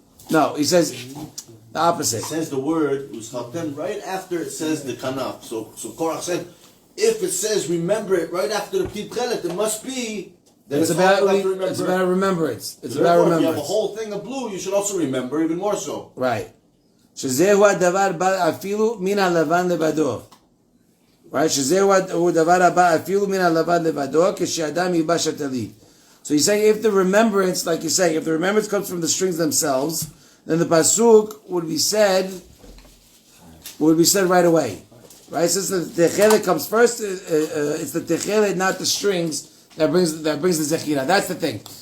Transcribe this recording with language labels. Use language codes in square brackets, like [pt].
[en] No, he says the opposite. It says the word uschatem right after it says the kanaf. So Korach said, if it says remember it right after the pit chelet, it must be that it's about remembrance. It's about remembrance. If you have a whole thing of blue, you should also remember even more so. Right. [he] שזהו הדבר בא אפילו מן הלבן לבדו. [en] Right? [he] שזהו הדבר הבא אפילו מן הלבן לבדו, כשאדם ייבש הטלית. [en] So he's saying if the remembrance, like you're saying, if the remembrance comes from the strings themselves, then the pasuk would be said right away. Right? Since the techelet comes first, it's the techelet, not the strings, that brings the zechira. That's the thing.